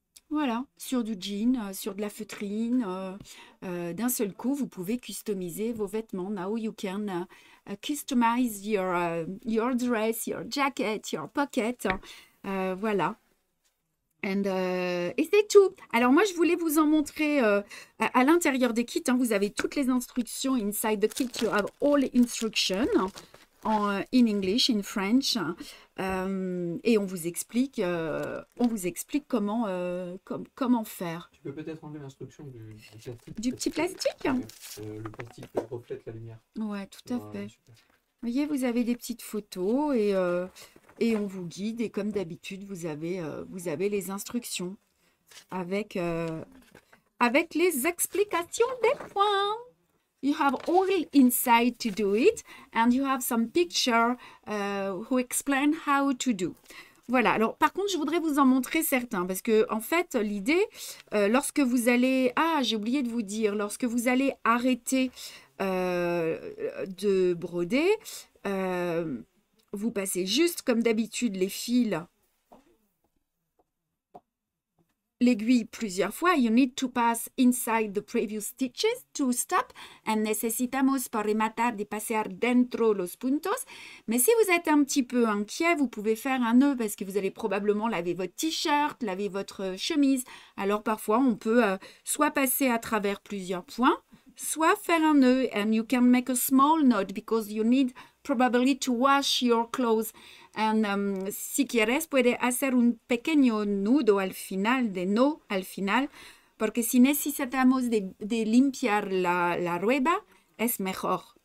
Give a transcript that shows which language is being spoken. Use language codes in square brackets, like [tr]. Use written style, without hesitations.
[fr] Voilà, sur du jean, sur de la feutrine. D'un seul coup, vous pouvez customiser vos vêtements. [en] Now you can customize your dress, your jacket, your pocket. Voilà. [fr] Et c'est tout. Alors moi, je voulais vous en montrer à l'intérieur des kits. Hein, vous avez toutes les instructions. [en] Inside the kit, you have all instructions in English, in French. [fr] Et on vous explique comment, comment faire. Tu peux peut-être enlever l'instruction du plastique. Du petit plastique? Le plastique reflète la lumière. Ouais, tout à fait. Super. Vous voyez, vous avez des petites photos et on vous guide. Et comme d'habitude, vous avez les instructions avec les explications des points. [en] You have all inside to do it and you have some picture who explain how to do. [fr] Voilà, alors par contre, je voudrais vous en montrer certains parce que en fait, l'idée, lorsque vous allez... Ah, j'ai oublié de vous dire, lorsque vous allez arrêter de broder, vous passez juste comme d'habitude les fils, l'aiguille plusieurs fois. [en] You need to pass inside the previous stitches to stop. [es] And necesitamos para rematar de pasar dentro los puntos. [fr] Mais si vous êtes un petit peu inquiet, vous pouvez faire un nœud parce que vous allez probablement laver votre t-shirt, laver votre chemise. Alors parfois, on peut soit passer à travers plusieurs points, soit faire un nœud. [en] And you can make a small knot because you need probably to wash your clothes. [es] And, si quieres, puede hacer un pequeño nudo al final, de no al final, porque si necesitamos de limpiar la rueda, es mejor.